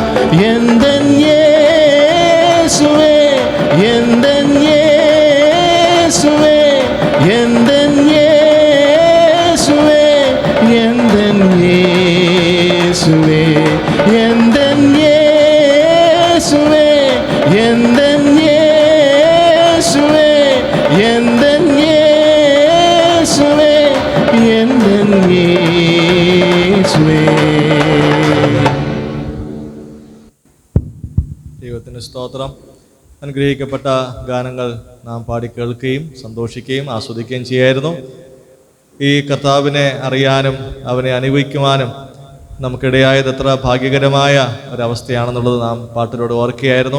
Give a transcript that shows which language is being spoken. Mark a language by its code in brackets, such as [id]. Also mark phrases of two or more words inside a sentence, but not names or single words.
[ta] எந்தன் இயேசுவே, எந்தன் இயேசுவே, எந்தன் இயேசுவே, எந்தன் இயேசுவே, எந்தன் இயேசுவே, எந்தன் இயேசுவே, எந்தன் இயேசுவே, எந்தன் இயேசுவே. [ml] ദൈവത്തിന് സ്തോത്രം. അനുഗ്രഹിക്കപ്പെട്ട ഗാനങ്ങൾ നാം പാടി കേൾക്കുകയും സന്തോഷിക്കുകയും ആസ്വദിക്കുകയും ചെയ്യായിരുന്നു. ഈ കർത്താവിനെ അറിയാനും അവനെ അനുഭവിക്കുവാനും നമുക്കിടയായത് എത്ര ഭാഗ്യകരമായ ഒരവസ്ഥയാണെന്നുള്ളത് നാം പാട്ടിലൂടെ ഓർക്കുകയായിരുന്നു.